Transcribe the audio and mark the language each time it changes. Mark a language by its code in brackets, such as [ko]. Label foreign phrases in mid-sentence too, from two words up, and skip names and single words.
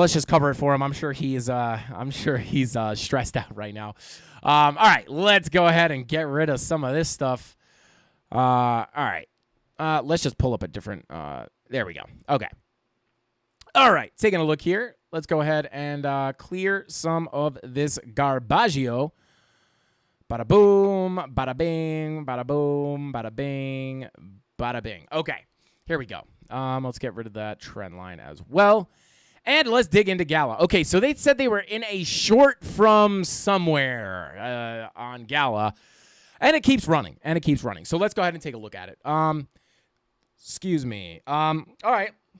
[en] Let's just cover it for him. I'm sure he's stressed out right now. All right, let's go ahead and get rid of some of this stuff. All right. Let's just pull up a different. There we go. Okay. All right. Taking a look here. Let's go ahead and clear some of this garbaggio. Bada boom, bada bing, bada boom, bada bing, bada bing. Okay. Here we go. Let's get rid of that trend line as well. And let's dig into Gala. Okay, so they said they were in a short from somewhere on Gala. And it keeps running. So let's go ahead and take a look at it. Excuse me. All right.